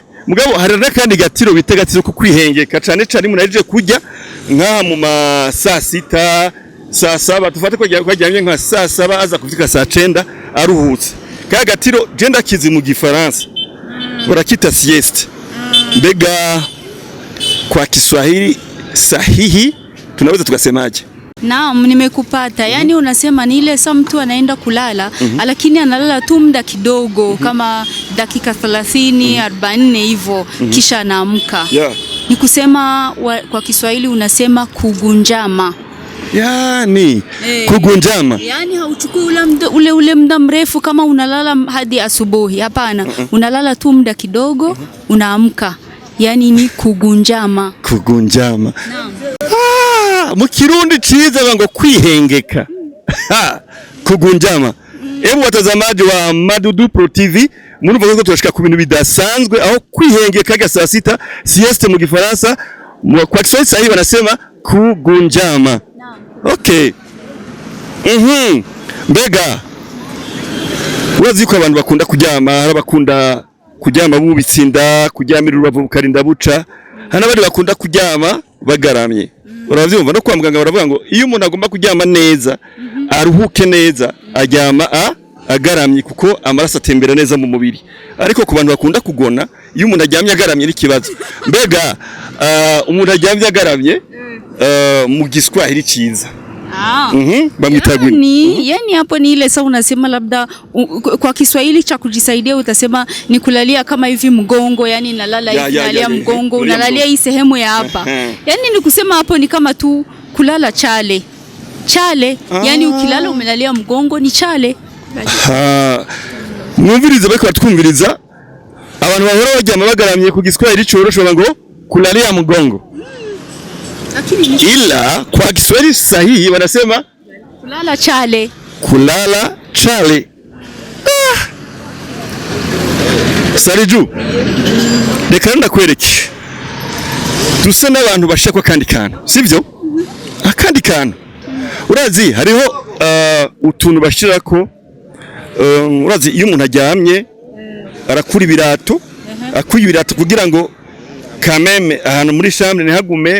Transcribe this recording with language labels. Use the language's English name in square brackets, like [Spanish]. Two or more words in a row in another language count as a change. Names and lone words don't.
[Rundi] Mugabo hari nakandi gatiro bitegatiro ko kwihengeka cyane cyane umuntu aje kujya nka mu ma saa 6 saa 7 tufate ko aryamye nka saa 7 aza kufika saa 9 aruhutse. Ka gatiro genda kizi mu gifaransa barakita sieste. [Swahili] Mbega kwa Kiswahili sahihi tunaweza tukasemaje? Naam, nimekupata. Yaani unasema ni ile saa mtu anaenda kulala lakini analala tu muda kidogo kama dakika 30 40 hivyo kisha anaamka. Ni kusema kwa Kiswahili unasema kugunjama. Yani kugunjama. Yaani hauchukui ule muda mrefu kama unalala hadi asubuhi. Hapana, unalala tu muda kidogo unaamka. Yaani ni kugunjama. Kugunjama. Naam. [Rundi] Mu Kirundi ciza ngo kwihengeka. [Swahili] kugunjama. Hebu watazamaji wa Madudu Pro TV, [Rundi] murumva ko turashika ku bintu bidasanzwe aho kwihengeka [Swahili] saa sita [Rundi] sieste mu Gifaransa, [Swahili] kwa Kiswahili sahihi wanasema kugunjama. [English] Okay. [Rundi] Mbega urazi ko abantu bakunda kuryama, hari bakunda kuryama bubitsinda, kuryamira urubavu bukarinda buca, hana bari bakunda kuryama bagaramye. Uravyumva no kwa muganga baravuga ngo iyo umuntu agomba kuryama neza aruhuke neza aryama agaramye kuko amaraso atembera neza mu mubiri. Ariko ku bantu bakunda kugona iyo umuntu aryamye agaramye n'ikibazo. Mbega umuntu aryamye agaramye mu giswahiri ciza. [Swahili] Yani hapo ni ile sasa unasema labda kwa Kiswahili cha kujisaidia utasema ni kulalia kama hivi mgongo, yani nalala hivi nalalia mgongo, unalalia hii sehemu ya hapa. Yani ni kusema hapo ni kama tu kulala chale. Yani ukilala umelalia mgongo ni chale. [Rundi] Mwumviriza bako batwumviriza abantu bahora baryama bagaramye ku Giswahili corosho ngo [Swahili] kulalia mgongo. Ila kwa Kiswahili sahihi wanasema kulala chale. Kulala chale. [Rundi] Sariju, reka ndakwereke. Dusa n'abantu bashaka kandi kana, sivyo? Akandi kana. Urazi hariho utuntu bashirako urazi iyo umuntu aryamye arakura ibirato, akuye ibirato kugira ngo kameme ahantu muri chambre ntihagume.